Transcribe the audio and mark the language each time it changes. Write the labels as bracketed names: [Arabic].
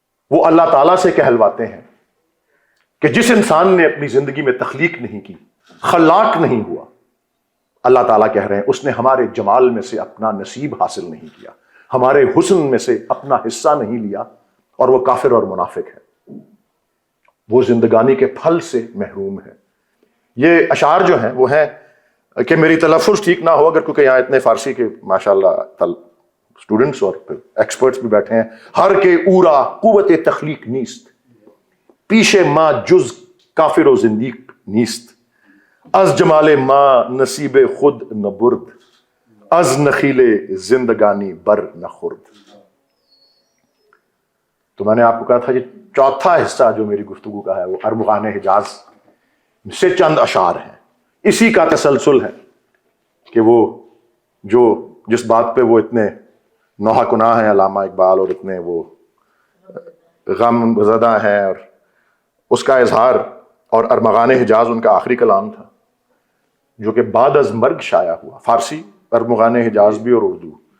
[Urdu] وہ اللہ تعالیٰ سے کہلواتے ہیں کہ جس انسان نے اپنی زندگی میں تخلیق نہیں کی، خلاق نہیں ہوا، اللہ تعالیٰ کہہ رہے ہیں اس نے ہمارے جمال میں سے اپنا نصیب حاصل نہیں کیا، ہمارے حسن میں سے اپنا حصہ نہیں لیا، اور وہ کافر اور منافق ہے، وہ زندگانی کے پھل سے محروم ہے. یہ اشعار جو ہیں وہ ہیں کہ میری تلفظ ٹھیک نہ ہو اگر، کیونکہ یہاں اتنے فارسی کے ماشاءاللہ اسٹوڈنٹس اور ایکسپرٹس بھی بیٹھے ہیں. [Persian] ہر کے اورا قوت تخلیق نیست، پیش ما جز کافر و زندیق نیست، از جمال ما نصیب خود نہ برد، از نخیل زندگانی بر نہ خورد. [Urdu] تو میں نے آپ کو کہا تھا یہ چوتھا حصہ جو میری گفتگو کا ہے وہ ارمغان حجاز سے چند اشعار ہیں. اسی کا تسلسل ہے کہ وہ جو جس بات پہ وہ اتنے نوحہ کنا ہیں علامہ اقبال، اور اتنے وہ غم زدہ ہیں، اور اس کا اظہار، اور ارمغان حجاز ان کا آخری کلام تھا جو کہ بعد از مرگ شائع ہوا، فارسی ارمغان حجاز بھی اور اردو.